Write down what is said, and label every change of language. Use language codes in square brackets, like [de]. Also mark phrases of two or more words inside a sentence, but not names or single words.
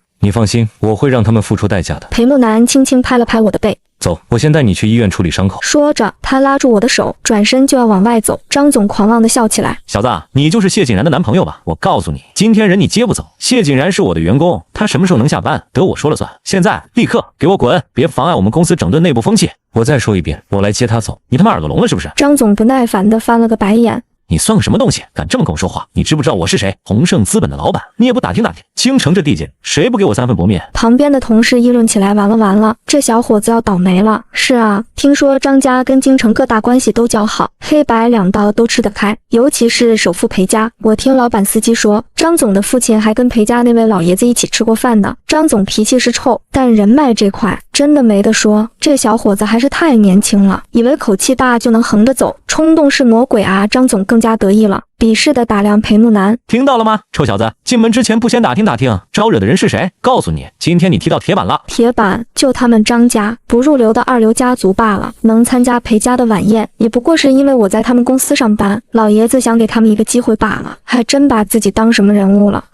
[zh] 你放心，我會讓他們付出代價的。裴木南輕輕拍了拍我的背。走，我先帶你去醫院處理傷口。說着，他拉住我的手，轉身就要往外走。張總狂妄地笑起來： 小子，你就是謝景然的男朋友吧？我告訴你，今天人你接不走。謝景然是我的員工，他什麼時候能下班，得我說了算。現在立刻給我滾，別妨礙我們公司整頓內部風氣。我再說一遍，我來接他走。你他媽耳朵聾了是不是？張總不耐煩地翻了個白眼。你算個什麼東西，敢這麼跟我說話？你知不知道我是誰？宏盛資本的老板，你也不打听打听。京城這地界，誰不給我3分薄面？旁邊的同事議論起來，完了，這小伙子要倒霉了。是啊，聽說張家跟京城各大關係都較好，黑白兩道都吃得開，尤其是首富裴家。我聽老板司機說，張總的父親還跟裴家那位老爺子一起吃過飯呢。張總脾氣是臭，但人脈這塊真的沒得說。這小伙子還是太年輕了，以為口氣大就能橫着走，衝動是魔鬼啊！張總更加得意了，鄙視的打量裴木南。聽到了嗎，臭小子，進門之前不先打听打聽，招惹的人是誰？告訴你，今天你踢到鐵板了。鐵板就他們張家，不入流的二流家族罷了，能參加裴家的晚宴，也不過是因為我在他們公司上班，老爺子想給他們一個機會罷了，還真把自己當什麼人物了。